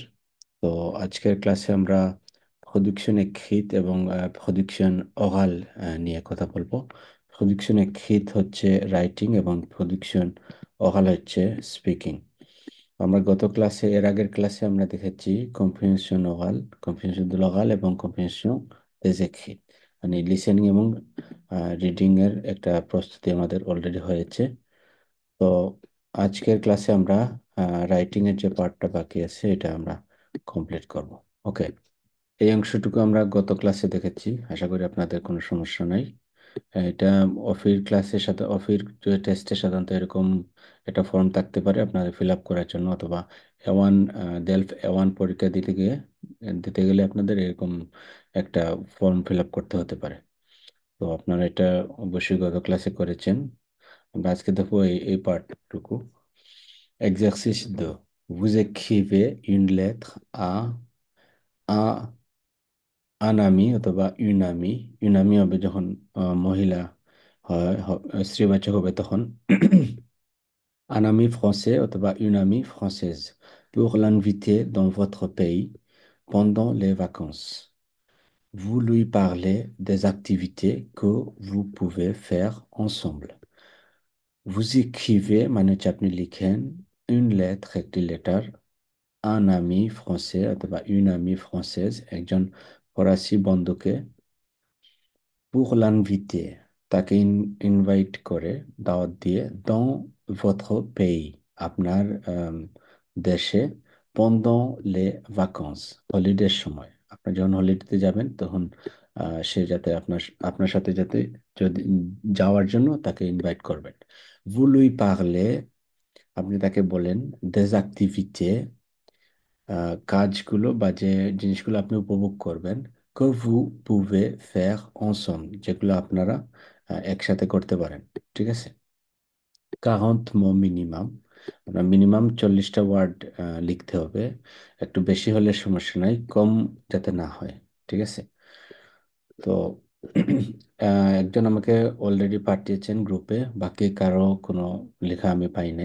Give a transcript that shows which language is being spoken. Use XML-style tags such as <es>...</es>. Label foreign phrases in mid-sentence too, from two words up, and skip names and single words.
<bn>তো আজকের ক্লাসে আমরা</bn> <fr>production écrite</fr> <bn>এবং</bn> <fr>production orale</fr> <bn>নিয়ে কথা বলবো।</bn> <fr>production écrite</fr> <bn>হচ্ছে রাইটিং এবং</bn> <fr>production orale</fr> <bn>হচ্ছে স্পিকিং। আমরা গত ক্লাসে আগের ক্লাসে আমরা দেখেছি</bn> <fr>compréhension orale, compréhension de l'oral</fr> <bn>এবং</bn> <fr>compréhension des écrits,</fr> <bn>মানে লিসেনিং এবং রিডিং এর একটা প্রস্তুতি আমাদের অলরেডি হয়েছে। তো আজকের ক্লাসে আমরা রাইটিং এর যে পার্টটা বাকি আছে এটা আমরা কমপ্লিট করব। ওকে, এই অংশটুকু আমরা গত ক্লাসে দেখেছি, আশা করি আপনাদের কোনো সমস্যা নাই। এটা অফির ক্লাসের সাথে অফির টেস্টে সাধারণত এরকম একটা ফর্ম থাকতে পারে আপনাদের ফিল আপ করার জন্য, অথবা এওয়ান ডেলফ এওয়ান পরীক্ষা দিতে গেলে আপনাদের এরকম একটা ফর্ম ফিল আপ করতে হতে পারে। তো আপনারা এটা অবশ্যই গত ক্লাসে করেছেন। আমরা আজকে দেখবো এই পার্টটুকু। Exercice 2.</bn> <fr>Vous écrivez une lettre à un ami অথবা une amie। une amie</fr> <bn>হবে যখন মহিলা হয়, স্ত্রীবাচক হবে তখন</bn> <fr>un ami français অথবা une amie française pour l'inviter dans votre pays pendant les vacances. Vous lui parlez des activités que vous pouvez faire ensemble. Vous écrivez</fr> <bn>মানে হচ্ছে আপনি লিখেন</bn> <fr>une lettre</fr> <bn>একটি লেটার</bn> <fr>un ami français</fr> <bn>অথবা</bn> <fr>une amie française</fr> <bn>একজন ফরাসি বন্ধুকে</bn> <fr>pour l'inviter</fr> <bn>তাকে ইনভাইট করে, দাওয়াত দিয়ে</bn> <fr>dans votre pays</fr> <bn>আপনার দেশে</bn> <fr>pendant les vacances</fr> <bn>হলিডের সময়। আপনি যখন হলিডেতে যাবেন তখন সে যাতে আপনার আপনার সাথে যাতে যদি যাওয়ার জন্য তাকে ইনভাইট করবেন।</bn> <fr>vous lui parlez</fr> <bn>আপনি তাকে বলেন</bn> <fr>des activités</fr> <bn>কাজগুলো বা যে জিনিসগুলো আপনি উপভোগ করবেন</bn> <fr>que vous pouvez faire ensemble</fr> <bn>যেগুলো আপনারা একসাথে করতে পারেন। ঠিক আছে, 40 মো মিনিমাম, আপনার মিনিমাম 40টা ওয়ার্ড লিখতে হবে। একটু বেশি হলে সমস্যা নাই, কম যাতে না হয়। ঠিক আছে, তো একজন আমাকে অলরেডি পাঠিয়েছেন গ্রুপে, বাকি কারো কোনো লেখা আমি পাই নাই।</bn>